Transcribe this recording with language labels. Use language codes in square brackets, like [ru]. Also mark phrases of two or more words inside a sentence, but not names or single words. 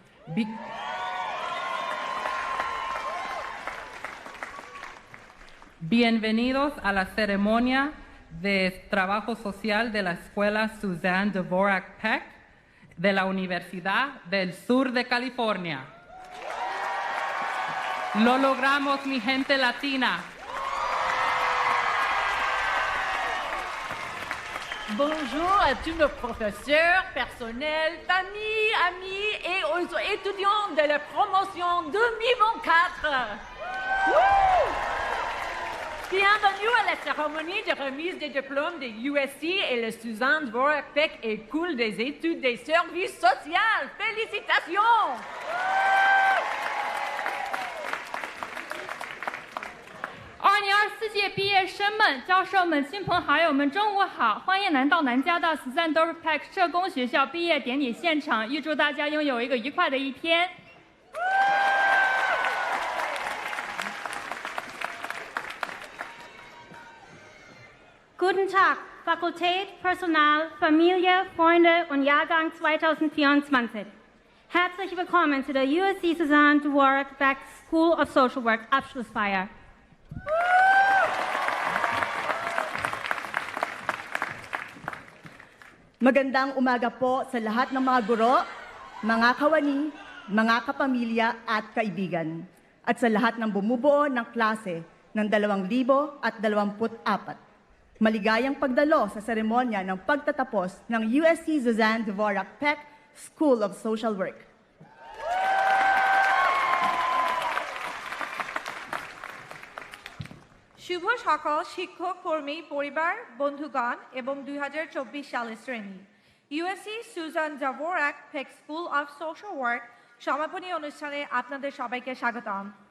[es] Bienvenidos a la ceremonia de trabajo social de la Escuela Suzanne Dvorak Peck de la Universidad del Sur de California. Lo logramos, mi gente latina. [fr] Bonjour à tous nos professeurs, personnels, familles, amis et aux étudiants de la promotion 2024. Bienvenue à la cérémonie de remise des diplômes de USC et le Suzanne Dvorak Peck École des études des services sociaux. Félicitations! [zh] 2024 届毕业生们、教授们、亲朋好友们，中午好！欢迎来到南加大 Suzanne Dvorak Peck 社工学校毕业典礼现场，预祝大家拥有一个愉快的一天。 [de] Guten Tag, Fakultät, Personal, Familie, Freunde und Jahrgang 2024. Herzlich willkommen zu der USC Suzanne Dvorak Peck School of Social Work Abschlussfeier. [tl] Magandang umaga po sa lahat ng mga guro, mga kawani, mga kapamilya at kaibigan, at sa lahat ng bumubuo ng klase ng 2024. Maligayang pagdalo sa seremonya ng pagtatapos ng USC Suzanne Dvorak Peck School of Social Work. [bn] শুভ সকাল শিক্ষক কর্মী পরিবার বন্ধুগণ এবং 2024 সালের শ্রেণী ইউএসসি সুজান ডভোরাক পেক স্কুল অফ সোশ্যাল ওয়ার্ক সমাপনী অনুষ্ঠানে আপনাদের সবাইকে স্বাগতম